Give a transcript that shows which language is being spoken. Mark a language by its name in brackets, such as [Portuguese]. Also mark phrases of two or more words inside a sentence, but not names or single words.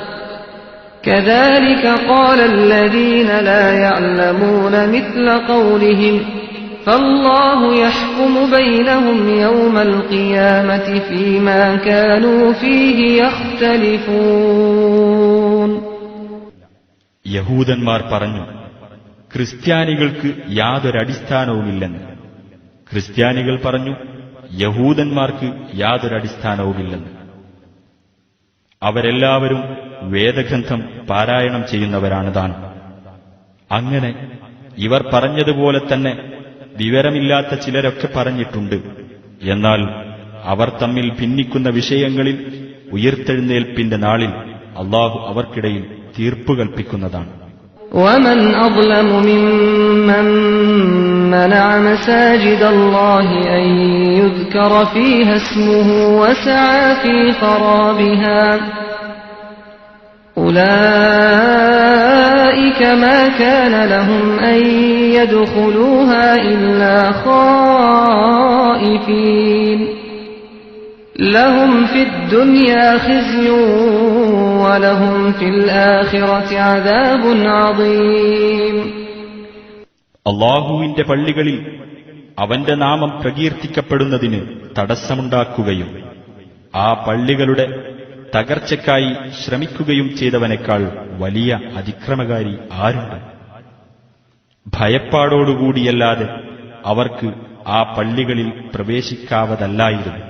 [Arabic] كذلك قال الذين لا يعلمون مثل قولهم فالله يحكم بينهم يوم القيامة فيما كانوا فيه يختلفون. [Malayalam] യഹൂദന്മാർ പറഞ്ഞു, ക്രിസ്ത്യാനികൾക്ക് യാതൊരടിസ്ഥാനവുമില്ലെന്ന്. ക്രിസ്ത്യാനികൾ പറഞ്ഞു, യഹൂദന്മാർക്ക് യാതൊരടിസ്ഥാനവുമില്ലെന്ന്. അവരെല്ലാവരും വേദഗ്രന്ഥം പാരായണം ചെയ്യുന്നവരാണ് താൻ. അങ്ങനെ ഇവർ പറഞ്ഞതുപോലെ തന്നെ വിവരമില്ലാത്ത ചിലരൊക്കെ പറഞ്ഞിട്ടുണ്ട്. എന്നാൽ അവർ തമ്മിൽ ഭിന്നിക്കുന്ന വിഷയങ്ങളിൽ ഉയിർത്തെഴുന്നേൽപ്പിന്റെ നാളിൽ അള്ളാഹു അവർക്കിടയിൽ തീർപ്പ് കൽപ്പിക്കുന്നതാണ്. [Arabic] ومن أظلم ممن منع مساجد الله أن يذكر فيها اسمه وسعى في خرابها أولئك ما كان لهم أن يدخلوها إلا خائفين لهم في الدنيا خزي ولهم في الآخرة عذاب عظيم. [Malayalam] അള്ളാഹുവിന്റെ പള്ളികളിൽ അവന്റെ നാമം പ്രകീർത്തിക്കപ്പെടുന്നതിന് തടസ്സമുണ്ടാക്കുകയും ആ പള്ളികളുടെ തകർച്ചയ്ക്കായി ശ്രമിക്കുകയും ചെയ്തവനേക്കാൾ വലിയ അതിക്രമകാരി ആരുണ്ട്? ഭയപ്പാടോടുകൂടിയല്ലാതെ അവർക്ക് ആ പള്ളികളിൽ പ്രവേശിക്കാവതല്ലായിരുന്നു.